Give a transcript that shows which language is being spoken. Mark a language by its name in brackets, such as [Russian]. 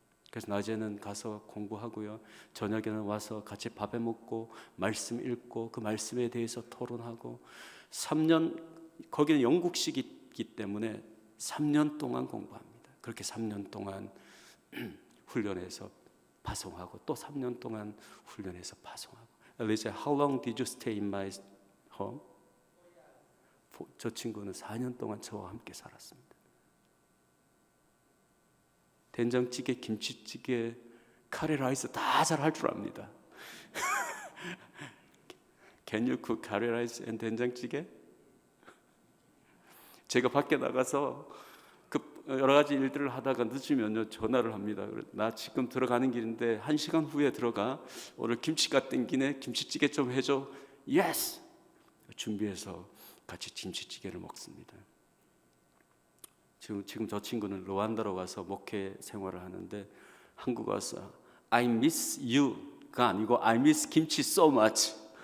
[Korean] 그래서 낮에는 가서 공부하고요, 저녁에는 와서 같이 밥해 먹고 말씀 읽고 그 말씀에 대해서 토론하고 3년, 거기는 영국식이기 때문에 3년 동안 공부합니다. 그렇게 3년 동안 훈련해서 파송하고 또 3년 동안 훈련해서 파송하고. [English] Elise, how long did you stay in my home? [Korean] 저 친구는 4년 동안 저와 함께 살았습니다. 된장찌개, 김치찌개, 카레 라이스 다 잘 할 줄 압니다. [English] Can you cook 카레 라이스 and 된장찌개? [Korean] 제가 밖에 나가서 그 여러 가지 일들을 하다가 늦으면요 전화를 합니다. 나 지금 들어가는 길인데 1시간 후에 들어가. 오늘 김치가 땡기네. 김치찌개 좀 해줘. Yes! 준비해서 같이 김치찌개를 먹습니다. 지금 저 친구는 루안다로 가서 목회 생활을 하는데 한국 와서 [English] I miss you [Korean] 가 아니고 [English] I miss 김치 so much.